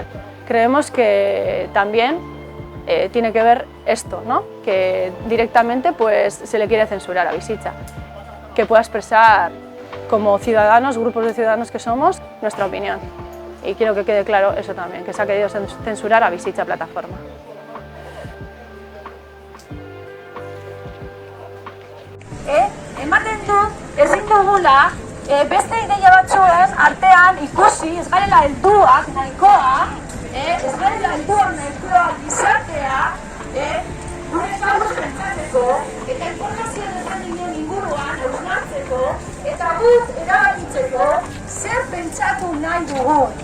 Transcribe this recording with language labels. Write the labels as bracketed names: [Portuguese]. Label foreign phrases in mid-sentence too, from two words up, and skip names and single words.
[Spanish] Creemos que también tiene que ver esto, ¿no? Que directamente pues, se le quiere censurar a Bizitza, que pueda expresar como ciudadanos, grupos de ciudadanos que somos, nuestra opinión. Y quiero que quede claro eso también, que se ha querido censurar a Bizitza plataforma. [Basque] Ematen du ezin dugula beste ideia batzuen artean ikusi ez garela helduak nahikoa, ez garela helduak nahikoa izatea, gure kabuz pentsatzeko eta informazio desberdinen inguruan hausnartzeko eta guk erabakitzeko zer pentsatu nahi dugun.